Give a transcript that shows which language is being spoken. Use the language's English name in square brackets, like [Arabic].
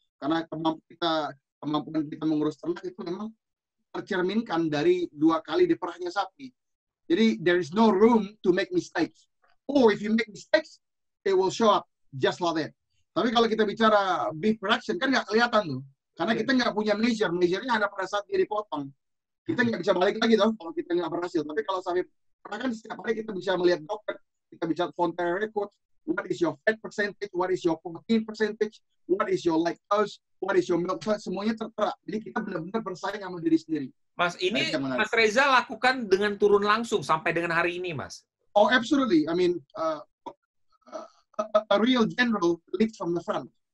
[Indonesian] Karena kemampuan kita mengurus ternak itu memang tercerminkan dari 2 kali diperahnya sapi. Jadi [English] there is no room to make mistakes. Or if you make mistakes, it will show up just like that. [Indonesian] Tapi kalau kita bicara beef production kan nggak kelihatan tuh. Karena kita nggak punya measure-nya ada pada saat dia dipotong. Kita nggak bisa balik lagi tuh kalau kita nggak berhasil. Tapi kalau sapi perah kan setiap hari kita bisa melihat dokter, kita bisa Fonterra record, [English] what is your fat percentage, what is your protein percentage, what is your lactose, what is your milk, [Indonesian] semuanya tertera. Jadi kita benar-benar bersaing sama diri sendiri. Mas, ini Mas Reza lakukan dengan turun langsung sampai dengan hari ini, Mas? [English] Oh, absolutely. I mean, a real general leads from the front.